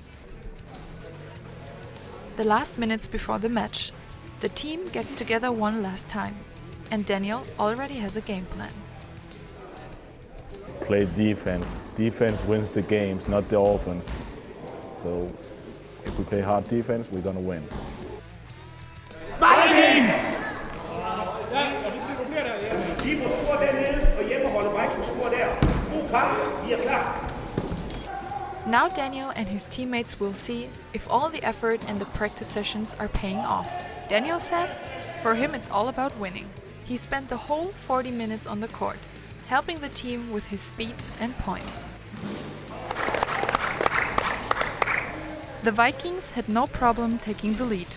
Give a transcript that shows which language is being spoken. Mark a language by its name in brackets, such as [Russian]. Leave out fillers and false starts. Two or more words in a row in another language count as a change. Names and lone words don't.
[English] The last minutes before the match, the team gets together one last time, and Daniel already has a game plan. Play defense. Defense wins the games, not the offense. So if we play hard defense, we're gonna win. Vikings! [Danish] Ja, og så bliver du mere der, ja. Keeper scorer dernede, og hjemmeholder Vikings scorer der. God kamp, vi er klar. [English] Now Daniel and his teammates will see if all the effort and the practice sessions are paying off. Daniel says, for him it's all about winning. He spent the whole 40 minutes on the court, helping the team with his speed and points. The Vikings had no problem taking the lead.